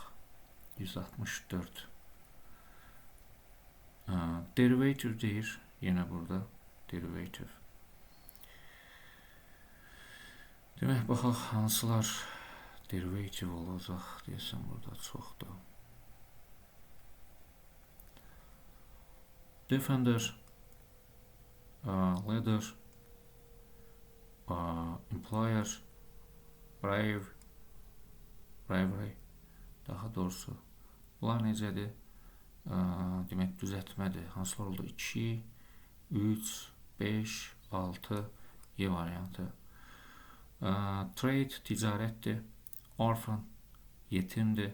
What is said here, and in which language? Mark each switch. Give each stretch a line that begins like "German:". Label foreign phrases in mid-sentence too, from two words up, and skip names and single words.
Azerbaijani: 164. Derivative deyir, yenə burada derivative. Demək, baxaq hansılar derivative olacaq, deyəsən burada çoxdur.
English: Defender, leader, employer, bravery,
Azerbaijani: daha doğrusu. Bunlar necədir? Demək, düzəltmədir. Hansılar oldu? 2, 3, 5, 6, Y variantı. Trade, ticarətdir. Orphan, yetimdir.